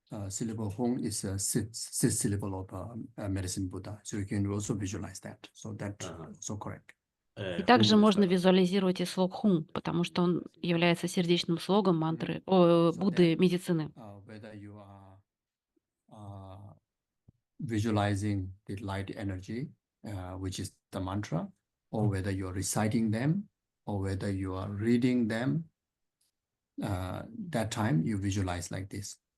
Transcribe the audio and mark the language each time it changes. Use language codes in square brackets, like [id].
[en] Syllable Hong is a sixth syllable of medicine Buddha, so you can also visualize that. So that's also correct. [ru] И также можно визуализировать и слог Хун, потому что он является сердечным слогом мантры Будды Медицины. [en] Whether you are visualizing the light energy, which is the mantra, or whether you are reciting them, or whether you are reading them, that time you visualize like this.